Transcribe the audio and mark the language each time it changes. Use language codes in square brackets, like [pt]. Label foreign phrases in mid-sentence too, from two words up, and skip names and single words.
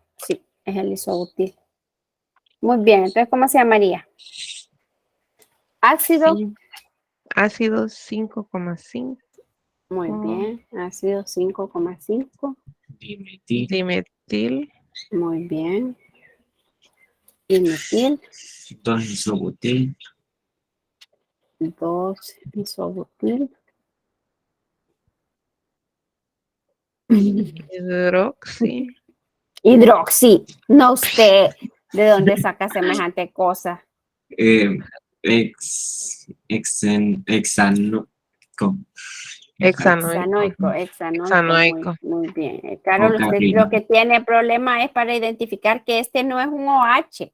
[es] Sí, es el isobutil. Muy bien, entonces, ¿cómo se llamaría? Ácido. Sí, ácido 5,5. Muy bien, ácido 5,5. Dimetil. Dimetil. Muy bien. Dimetil. 2 isobutil. 2 isobutil. Hidroxi. Hidroxi. No usted, ¿de dónde saca semejante cosa? Hexanoico. Hexanoico. Hexanoico, Hexanoico. muy bien. O Carol, usted lo caprino. que tiene problema es para identificar que este no es un OH.